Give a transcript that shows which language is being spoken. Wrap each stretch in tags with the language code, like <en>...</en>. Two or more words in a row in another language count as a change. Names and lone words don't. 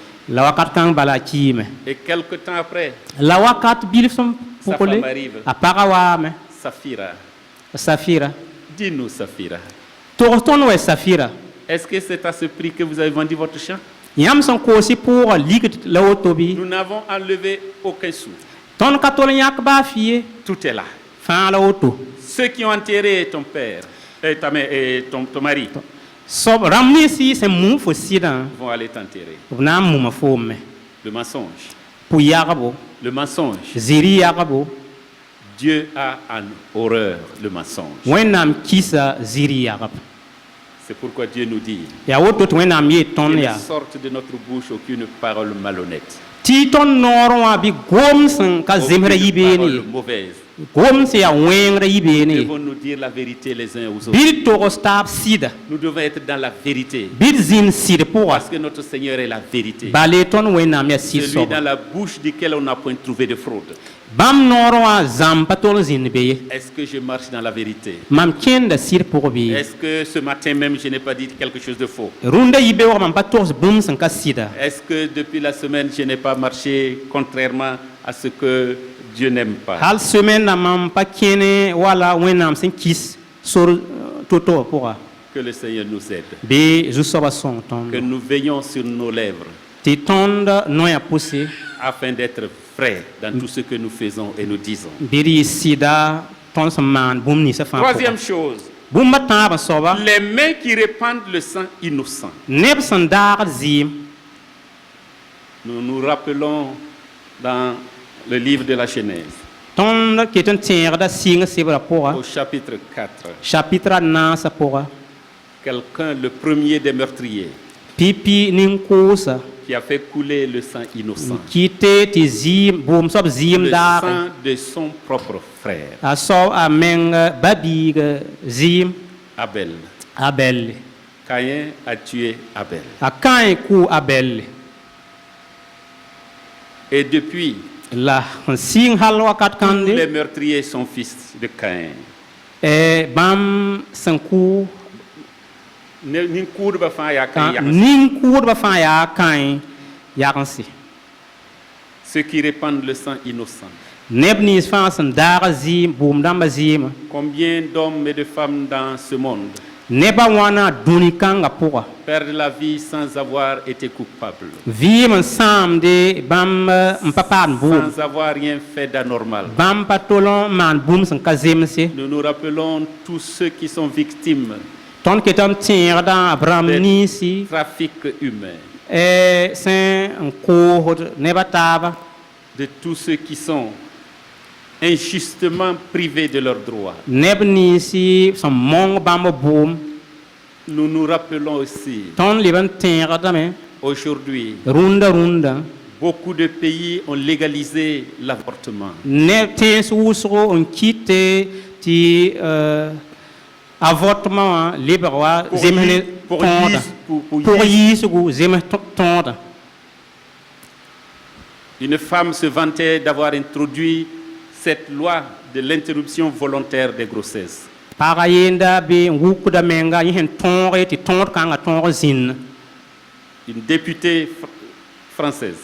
<mos>la wakat kãng bala a kiime</mos> <fr>Et quelque temps après,</fr> <mos>la wakat bilf sẽn Sa pʋgle</mos> <fr>femme arrive.</fr> <mos>a pagã waame Saphira, safira</mos> <fr>dis-nous Saphira,</fr> <mos>togs tõnd wa safira</mos> <fr>est-ce que c'est à ce prix que vous avez vendu votre champ?</fr> <mos>yãmb sẽn koos-y pʋʋga ligd la woto bɩ</mos> <fr>Nous n'avons enlevé aucun sou.</fr> <mos>tõnd ka tol yãk baa fɩ ye</mos> <fr>Tout est là.</fr> <mos>fãa la woto</mos> <fr>Ceux qui ont enterré ton père et ta mère et ton mari</fr> <mos>soab rãmb ninsɩ sẽn mum fo sɩdã</mos> <fr>vont aller t'enterrer.</fr> <mos>b na n muma foome</mos> <fr>Le mensonge.</fr> <mos>pʋ yagbo</mos> <fr>Le mensonge.</fr> <mos>ziri yagbo</mos> <fr>Dieu a en horreur le mensonge.</fr> <mos>wẽnnaam kisa ziri yagb</mos> <fr>C'est pourquoi Dieu nous dit</fr> <mos>yaa woto tɩ wẽnnaam yee tõnd</mos> <fr>qu'il ne</fr> <mos>yaa</mos> <fr>sorte de notre bouche aucune parole malhonnête,</fr> <mos>tɩ tõnd noor wã bɩ gom sẽn ka zemsda</mos> <fr>aucune</fr> <mos>yibeene</mos> <fr>parole</fr> <mos>ye</mos> <fr>mauvaise.</fr> <mos>gom sẽn yaa wẽngrã yibeene</mos> <fr>Nous</fr> <mos>ye</mos> <fr>devons nous dire la vérité les uns aux autres.</fr> <mos>bɩ d togs taab sɩda</mos> <fr>Nous devons être dans la vérité</fr> <mos>bɩ d zĩnd sɩd pʋga</mos> <fr>parce que notre Seigneur est la vérité.</fr> <mos>bale tõnd wẽnnaam yaa sɩd</mos> <fr>Celui dans</fr> <mos>soaba</mos> <fr>la bouche duquel on n'a point trouvé de fraude.</fr> <mos>bãmb noor wã zãmb pa tol n zĩnd be ye</mos> <fr>Est-ce que je marche dans la vérité?</fr> <mos>mam kẽnda sɩd pʋg bɩ</mos> <fr>Est-ce que ce matin même je n'ai pas dit quelque chose de faux?</fr> <mos>rũndã yibeoogã mam pa togs bũmb sẽn ka sɩda</mos> <fr>Est-ce que depuis la semaine je n'ai pas marché contrairement à ce que Dieu n'aime pas?</fr> <mos>hal semaine mam pa kẽne wala wẽnnaam sẽn kis sor to-to wã pʋga</mos> <fr>Que le Seigneur nous aide.</fr> <mos>bɩ zu-soabã sõng tõnd</mos> <fr>Que nous veillons sur nos lèvres</fr> <mos>tɩ tõnd noyã pʋse</mos> <fr>afin d'être frais dans tout ce que nous faisons et nous disons.</fr> <mos>bɩ d yɩ sɩda tõnd sẽn maan bũmb ninsã fãa</mos> <fr>Troisième</fr> <mos>pʋga</mos> <fr>chose,</fr> <mos>bũmba tãabã soaba</mos> <fr>les mains qui répandent le sang innocent.</fr> <mos>neb sẽn daagd zɩɩm</mos> <fr>Nous nous rappelons dans le livre de la Genèse,</fr> <mos>tõnd ket n tẽegda sɩng sebrã pʋga</mos> <fr>au chapitre 4.</fr> <mos>chapitrã naasã pʋga</mos> <fr>Quelqu'un, le premier des meurtriers,</fr> <mos>pipi nin-koosa</mos> <fr>qui a fait couler le sang innocent,</fr> <mos>kɩte tɩ zɩɩm boom soab zɩɩm</mos> <fr>le</fr> <mos>daage</mos> <fr>sang de son propre frère,</fr> <mos>a soab a meng ba-biig zɩɩm Abel. a bɛlle</mos> <fr>Caïn a tué Abel.</fr> <mos>a kãe kʋʋ a bɛlle</mos> <fr>Et depuis,</fr> <mos>la n sɩng hal wakat</mos> <fr>tous les</fr> <mos>kãnde</mos> <fr>meurtriers sont fils de Caïn.</fr> <mos>bãmb sẽn kʋ Nin-kʋʋdbã fãa yaa Caïn yagense. nin-kʋʋdbã fãa yaa kãe yagense</mos> <fr>Ceux qui répandent le sang innocent.</fr> <mos>neb nins fãa sẽn daag zɩɩm boom dãmbã zɩɩmã</mos> <fr>Combien d'hommes et de femmes dans ce monde</fr> <mos>nebã wãna dũni kãngã pʋga</mos> <fr>perdent la vie sans avoir été coupables,</fr> <mos>vɩɩm n sãamde bãmb n pa paad boom</mos> <fr>sans avoir rien fait d'anormal.</fr> <mos>bãmb pa tol n maan bũmb sẽn ka zemse</mos> <fr>Nous nous rappelons tous ceux qui sont victimes</fr> <mos>tõnd ket n tẽegdã b rãmb ninsi</mos> <fr>du trafic humain,</fr> <mos>sẽn n koosd nebã taaba</mos> <fr>de tous ceux qui sont injustement privés de leurs droits.</fr> <mos>neb ninsi sẽn mong bãmb boom</mos> <fr>Nous nous rappelons aussi</fr> <mos>tõnd leb n tẽegdame</mos> <fr>aujourd'hui</fr> <mos>rũndã</mos> <fr>Beaucoup de pays ont légalisé l'avortement.</fr> <mos>ne tẽes wʋsgo n kɩte tɩ avortement lebg wa</mos> <fr>Pour</fr> <mos>zems ne</mos> <fr>yi- pour</fr> <mos>tõoda</mos> <fr>yiis- pour</fr> <mos>pʋg yiis- yiisgu zems tõoda.</mos> <fr>Une femme se vantait d'avoir introduit cette loi de l'interruption volontaire des grossesses.</fr> <mos>Paga yenda be n wʋkda menga yẽ sẽn tõoge tɩ tõod kãngã tõog zĩnd.</mos> <fr>Une députée française</fr>